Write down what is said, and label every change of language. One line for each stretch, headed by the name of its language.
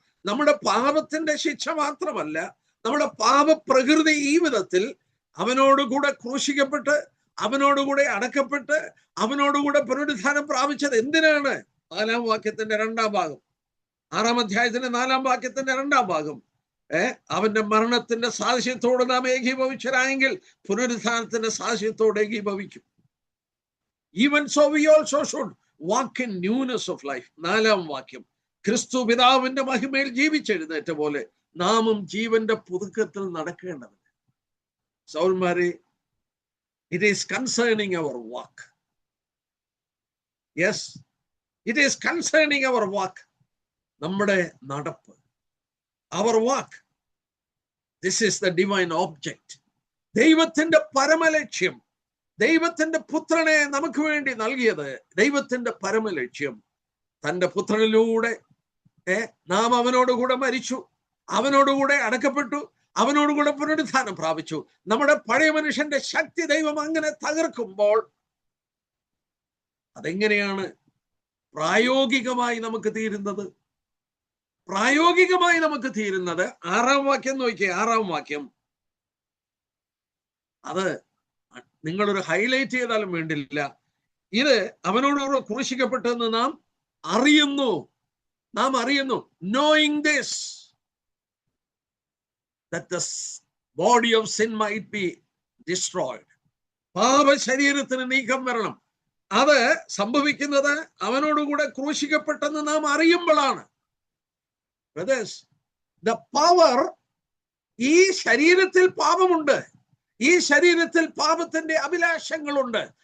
Malayalam: നമ്മുടെ പാപത്തിന്റെ ശിക്ഷ മാത്രമല്ല, നമ്മുടെ പാപപ്രകൃതി ഈ വിധത്തിൽ അവനോടുകൂടെ ക്രൂശിക്കപ്പെട്ട്, അവനോടുകൂടെ അടക്കപ്പെട്ട്, അവനോടുകൂടെ പുനരുത്ഥാനം പ്രാപിച്ചത് എന്തിനാണ്? 4-ാം വാക്യത്തിന്റെ 2-ാം ഭാഗം, 6-ാം അധ്യായത്തിന്റെ 4-ാം വാക്യത്തിന്റെ 2-ാം ഭാഗം. അവന്റെ മരണത്തിന്റെ സാദൃശ്യത്തോട് നാം ഏകീഭവിച്ചരായെങ്കിൽ പുനരുത്ഥാനത്തിന്റെ സാദൃശ്യത്തോട് ഏകീഭവിക്കും.
English: Even so we also should walk in newness of life.
Malayalam: 4-ാം വാക്യം ക്രിസ്തു പിതാവിന്റെ മഹിമയിൽ ജീവിച്ചെഴുന്നേറ്റ പോലെ നാമും ജീവന്റെ പുതുക്കത്തിൽ നടക്കേണ്ടത്. സഹോദരന്മാരെ,
English: it is concerning our walk. Yes, it is concerning our walk.
Malayalam: നമ്മുടെ നടപ്പ്,
English: our walk. This is the divine object.
Malayalam: ദൈവത്തിന്റെ പരമലക്ഷ്യം, ദൈവത്തിന്റെ പുത്രനെ നമുക്ക് വേണ്ടി നൽകിയത്, ദൈവത്തിന്റെ പരമലക്ഷ്യം തന്റെ പുത്രനിലൂടെ നാം അവനോടുകൂടെ മരിച്ചു, അവനോടുകൂടെ അടക്കപ്പെട്ടു, അവനോടുകൂടെ പുനരുത്ഥാനം പ്രാപിച്ചു. നമ്മുടെ പഴയ മനുഷ്യന്റെ ശക്തി ദൈവം അങ്ങനെ തകർക്കുമ്പോൾ അതെങ്ങനെയാണ് പ്രായോഗികമായി നമുക്ക് തീരുന്നത്? പ്രായോഗികമായി നമുക്ക് തീരുന്നത് 6-ാം വാക്യം നോക്കിയേ. 6-ാം വാക്യം അത് നിങ്ങളൊരു ഹൈലൈറ്റ് ചെയ്താലും വേണ്ടില്ല. ഇത് അവനോട് ക്രൂശിക്കപ്പെട്ടെന്ന് നാം അറിയുന്നു.
English: knowing this, that the body of sin might be destroyed.
Malayalam: പാപ ശരീരത്തിന് നീക്കം വരണം. അത് സംഭവിക്കുന്നത് അവനോടുകൂടെ ക്രൂശിക്കപ്പെട്ടെന്ന് നാം അറിയുമ്പോഴാണ്.
English: the power,
Malayalam: ഈ ശരീരത്തിൽ പാപമുണ്ട്, ഈ ശരീരത്തിൽ പാപത്തിന്റെ അഭിലാഷങ്ങളുണ്ട്.